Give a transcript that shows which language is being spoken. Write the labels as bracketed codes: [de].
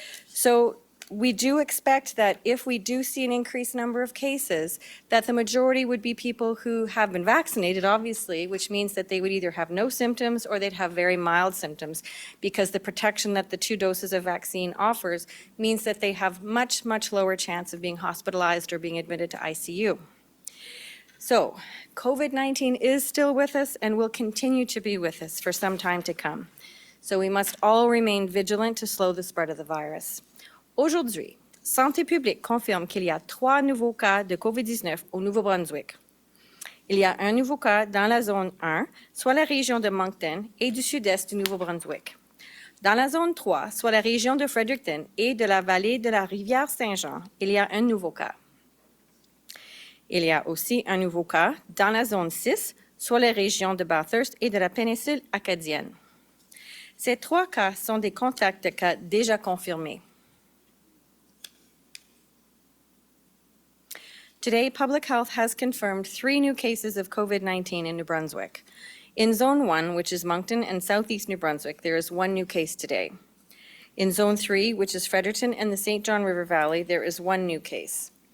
[en] So we do expect that if we do see an increased number of cases, that the majority would be people who have been vaccinated, obviously, which means that they would either have no symptoms or they'd have very mild symptoms, because the protection that the 2 doses of vaccine offers means that they have much, much lower chance of being hospitalized or being admitted to ICU. So COVID-19 is still with us and will continue to be with us for some time to come. So we must all remain vigilant to slow the spread of the virus. [fr] Aujourd'hui, Santé publique confirme qu'il y a 3 nouveaux cas de COVID-19 au Nouveau-Brunswick. Il y a un nouveau cas dans la zone 1, soit la région de Moncton et du sud-est du Nouveau-Brunswick. Dans la zone 3, soit la région de Fredericton et de la vallée de la rivière Saint-Jean, il y a un nouveau cas. Il y a aussi un nouveau cas dans la zone 6, soit les régions de Bathurst et de la péninsule acadienne. Ces 3 cas sont des contacts de cas déjà confirmés. [en] Today, Public Health has confirmed 3 new cases of COVID-19 in New Brunswick. In Zone 1, which is Moncton and Southeast New Brunswick, there is 1 new case today. In Zone 3, which is Fredericton and the St. John River Valley, there is 1 new case.